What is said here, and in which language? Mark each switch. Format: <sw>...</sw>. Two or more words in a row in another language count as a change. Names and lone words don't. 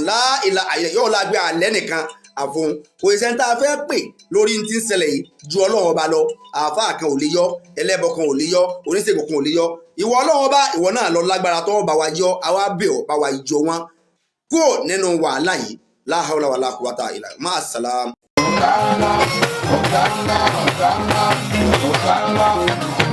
<yo>láìla àyè yóò lágbé alẹ́ nìkan àfọ̀hún kò ìṣẹ́ tá a fẹ́ pè lórí ti ń ṣẹlẹ̀ yìí ju ọlọ́run ọba lọ àáfàá kan ò lè yọ ẹlẹ́bọ kan ò lè yọ oníṣègùn kan ò lè yọ ìwọ ọlọ́run ọba ìwọ náà lọ lágbára tó bá wa yọ àwa bẹ̀ ọ́ bá wa jọ wọn kúrò nínú wàhálà yìí</yo> <ar>لا حول ولا قوة إلا بالله</ar> <yo>máa sàlám.</yo>